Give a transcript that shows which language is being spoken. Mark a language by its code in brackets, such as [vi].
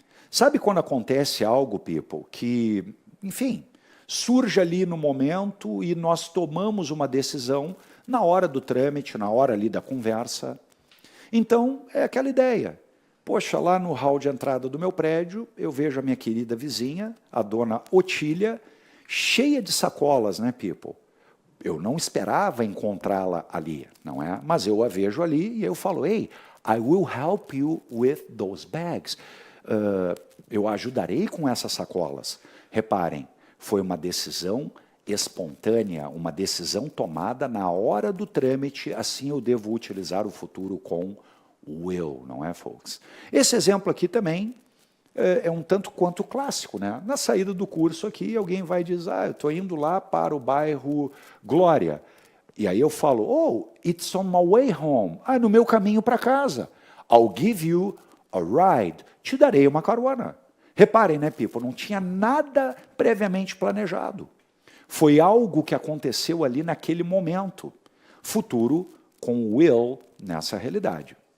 [pt] Sabe quando acontece algo, people, que, enfim, surge ali no momento e nós tomamos uma decisão na hora do trâmite, na hora ali da conversa. Então, é aquela ideia. Poxa, lá no hall de entrada do meu prédio, eu vejo a minha querida vizinha, a dona Otília, cheia de sacolas, né, people? Eu não esperava encontrá-la ali, não é? Mas eu a vejo ali e eu falo, [en] hey, I will help you with those bags. [pt] Eu ajudarei com essas sacolas. Reparem, foi uma decisão espontânea, uma decisão tomada na hora do trâmite, assim eu devo utilizar o futuro com will, não é, folks? Esse exemplo aqui também é um tanto quanto clássico, né? Na saída do curso aqui, alguém vai dizer, eu estou indo lá para o bairro Glória. E aí eu falo, [en] oh, it's on my way home. [pt] No meu caminho para casa. [en] I'll give you a ride. [pt] Te darei uma carona. Reparem, né, people? Não tinha nada previamente planejado. Foi algo que aconteceu ali naquele momento. Futuro com will nessa realidade.